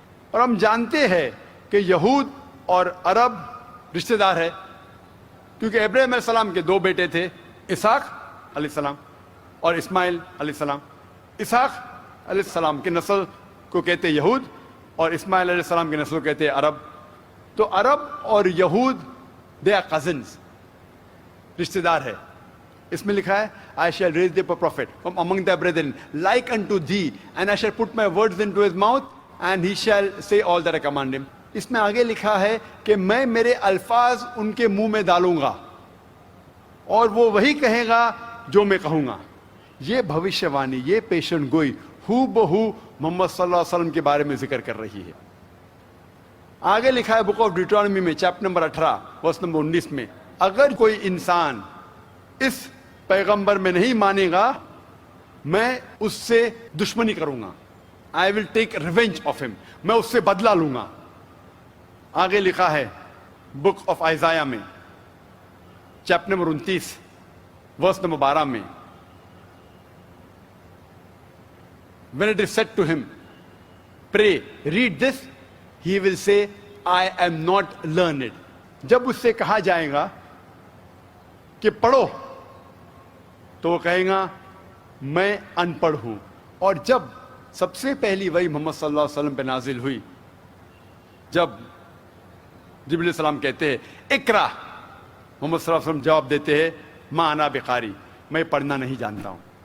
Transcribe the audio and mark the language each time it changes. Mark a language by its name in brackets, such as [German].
[Urdu] اور ہم جانتے ہیں کہ یہود اور عرب رشتہ دار ہے, کیونکہ ابراہیم علیہ السلام کے 2 بیٹے تھے, اسحاق علیہ السلام اور اسماعیل علیہ السلام. اسحاق علیہ السلام کی نسل کو کہتے یہود اور اسماعیل علیہ السلام کی نسل کو کہتے عرب. تو عرب اور یہود [English] they are cousins, [Urdu] رشتہ دار ہے. اس میں لکھا ہے [English] I shall raise thee up a prophet from among thy brethren like unto thee, and I shall put my words into his mouth and he shall say all that I command him. [Urdu] اس میں آگے لکھا ہے کہ میں میرے الفاظ ان کے منہ میں ڈالوں گا اور وہ وہی کہے گا جو میں کہوں گا. یہ بھوشیہ وانی, یہ پیشن گوئی ہو بہو محمد صلی اللہ علیہ وسلم کے بارے میں ذکر کر رہی ہے. آگے لکھا ہے بک آف ڈیوٹرانومی میں چیپٹر نمبر 18 ورس نمبر 19 میں, اگر کوئی انسان اس پیغمبر میں نہیں مانے گا میں اس سے دشمنی کروں گا. [English] I will take revenge of him, [Urdu] میں اس سے بدلہ لوں گا. آگے لکھا ہے بک آف آئزایا میں چیپٹر نمبر 29 ورس نمبر 12 میں, [English] when it is said to him, pray, read this, he will say, I am not learned. [Urdu] جب اس سے کہا جائے گا کہ پڑھو تو وہ کہے گا میں ان پڑھ ہوں. اور جب سب سے پہلی وحی محمد صلی اللہ علیہ وسلم پہ نازل ہوئی, جب جبریل علیہ السلام کہتے ہیں اقرا, محمد صلی اللہ علیہ وسلم جواب دیتے ہیں [Arabic] ما انا بقاری, [Urdu] میں پڑھنا نہیں جانتا ہوں.